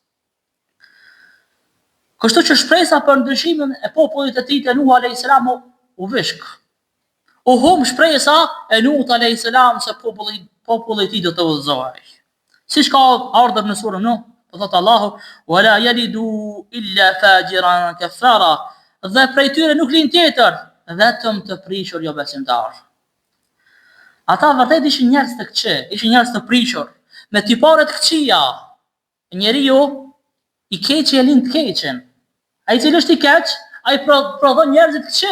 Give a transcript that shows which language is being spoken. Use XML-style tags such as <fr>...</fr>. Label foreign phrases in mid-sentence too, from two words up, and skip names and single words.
<sq>Kështu që shpresa për ndryshimin e popullit të tij te Nuhu</sq> <ar>عليه السلام</ar> <sq>u vishk. U hum shpresa e Nuhut</sq> <ar>عليه السلام</ar> <sq>se populli i tij do të udhëzohej. Siç ka ardhur në surën Nuh, po thot Allahu:</sq> <ar>"ولا يلدوا إلا فاجرا كفارا."</ar> <sq>Dhe prej tyre nuk lind tjetër, vetëm të prishur jo besimtar. Ata vërtet ishin njerëz të këqij, ishin njerëz të prishur, me tipare të këqija. Njeriu i keqi e lind të keqen. Ai i cili është i keq, ai prodhon njerëz të këqij.</sq>